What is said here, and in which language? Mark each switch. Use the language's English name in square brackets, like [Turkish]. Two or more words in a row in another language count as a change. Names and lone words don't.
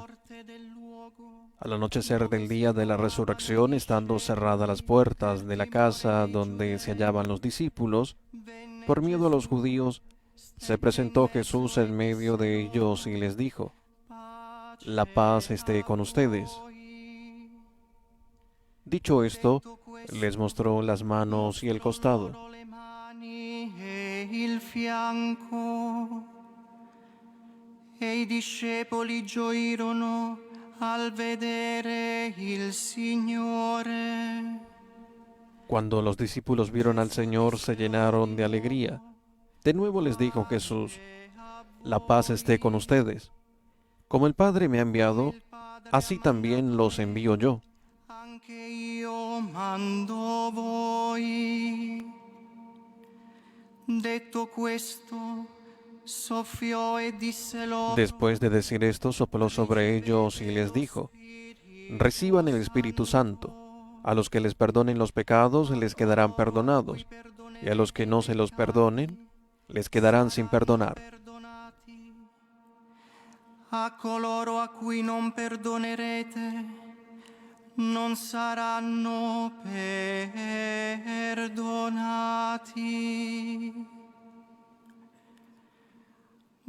[Spanish] Al anochecer del día de la resurrección, estando cerradas las puertas de la casa donde se hallaban los discípulos, por miedo a los judíos, se presentó Jesús en medio de ellos y les dijo: La paz esté con ustedes. Dicho esto, les mostró las manos y el costado. [Italian] il fianco, e i discepoli gioirono al vedere il Signore. [Spanish] Cuando los discípulos vieron al Señor, se llenaron de alegría. De nuevo les dijo Jesús: La paz esté con ustedes. Como el Padre me ha enviado, así también los envío yo. [Italian] Anche io mando voi. Detto questo, soffiò e disse loro: [Spanish] Después de decir esto, sopló sobre ellos y les dijo: Reciban el Espíritu Santo. A los que les perdonen los pecados, les quedarán perdonados, y a los que no se los perdonen, les quedarán sin perdonar. [Italian] A coloro a cui non perdonerete, non saranno perdonati.